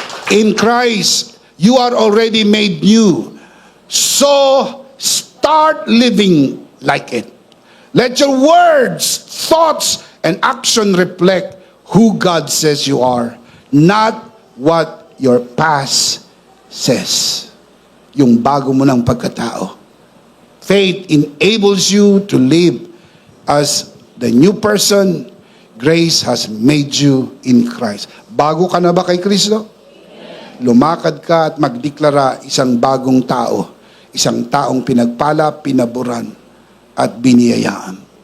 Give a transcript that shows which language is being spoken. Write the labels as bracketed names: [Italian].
[English] In Christ, you are already made new. So, start living like it. Let your words, thoughts, and action reflect who God says you are, not what your past says. [Filipino] Yung bago mo ng pagkatao. [English] Faith enables you to live as the new person grace has made you in Christ. [Filipino] Bago ka na ba kay Kristo? Lumakad ka at magdeklara isang bagong tao. Isang taong pinagpala, pinaburan, at biniyayaan.